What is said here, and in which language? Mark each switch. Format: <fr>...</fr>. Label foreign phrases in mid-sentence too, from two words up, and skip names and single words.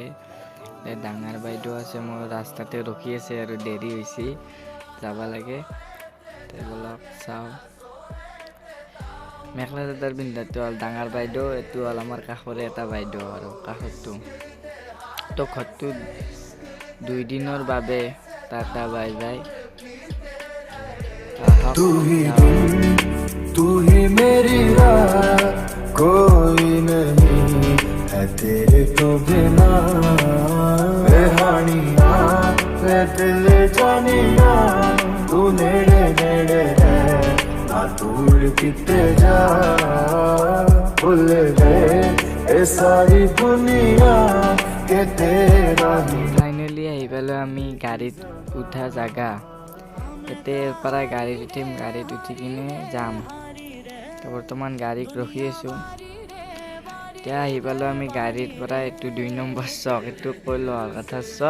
<as>ডাঙৰ বাইদেউ আছে মোৰ ৰাস্তাতে ৰখি আছে আৰু দেৰি হৈছে যাব লাগে। বলক চাওঁ। মেখেলা চাদৰ পিন্ধাটো হ'ল ডাঙৰ বাইদেউ, এইটো হ'ল আমাৰ কাষৰে এটা বাইদেউ আৰু কাষৰটো। তো ঘৰটো 2 দিনৰ বাবে</as> <en>tata bye bye.</en> <hi>तू ही दिल तू ही मेरी राह, कोई नहीं है तेरे तो बिना।</hi> <pa>बेहानिया वे दिल जानिया, तू नेड़े नेड़े है ना दूर किते जा।</pa> <hi>भूल गए ये सारी दुनिया के तेरा ही।</hi> <as>ফাইনেলি আহি পালোঁ আমি গাড়ীত উঠা জাগা। এতিয়াৰ পৰা গাড়ীত উঠিম, গাড়ীত উঠি কিনে যাম। বৰ্তমান গাড়ীত ৰখি আছোঁ। এতিয়া আহি পালোঁ আমি গাড়ীৰ পৰা। এইটো 2 নম্বৰ চক, এইটো কৈ লোৱাৰ কথা চক।</as>